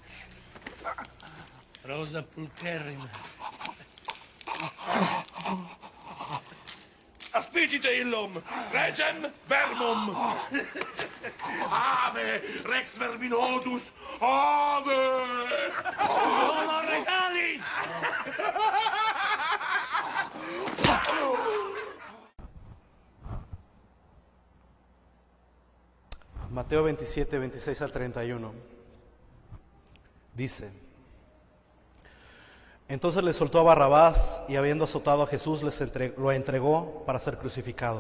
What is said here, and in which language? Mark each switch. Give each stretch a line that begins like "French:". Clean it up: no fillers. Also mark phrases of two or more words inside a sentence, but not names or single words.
Latin: Rosa pulcherrima. Aspicite illum, regem vermum. Ave, rex verminosus, ave. Homo regalis!
Spanish: Mateo 27, 26 al 31. Dice: Entonces le soltó a Barrabás y habiendo azotado a Jesús lo entregó para ser crucificado.